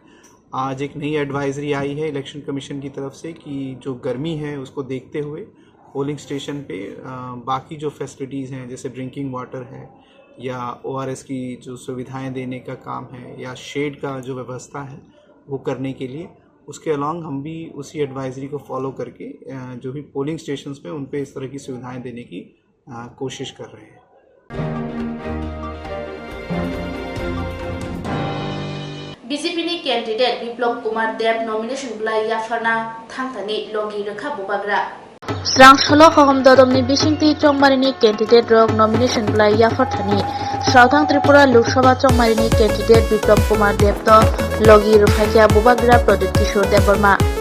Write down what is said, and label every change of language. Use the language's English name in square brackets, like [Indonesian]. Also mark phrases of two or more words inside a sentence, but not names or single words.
[Hindi] आज एक नई एडवाइजरी आई है [English] election commission [Hindi] की तरफ से कि जो गर्मी है उसको देखते हुए [English] polling station [Hindi] पे बाकी जो फैसिलिटीज़ हैं जैसे [English] drinking water [Hindi] है या ओआरएस की जो सुविधाएं देने का काम है या शेड का जो व्यवस्था है वो करने के लिए उसके अलॉन्ग हम भी उसी एडवाइजरी को फॉलो करके जो भी [English] polling stations [Hindi] पे उन पे इस तरह की सुविधाएं देने की कोशिश कर रहे हैं। [Kok Borok] बीजेपी नि कैंडिडेट बिप्लब कुमार देव नॉमिनेशन बुलाई याफरना थांथानि लगी रेखा बुबाग्रा स्रांसलो खहम ददमनि बिसिंति चौमारिनि कैंडिडेट रक नॉमिनेशन बुलाई याफरथानि साउथां त्रिपुरा लोकसभा चौमारिनि कैंडिडेट बिप्लब कुमार देव तो लगी रेखाया बुबाग्रा प्रदीप किशोर देवबर्मा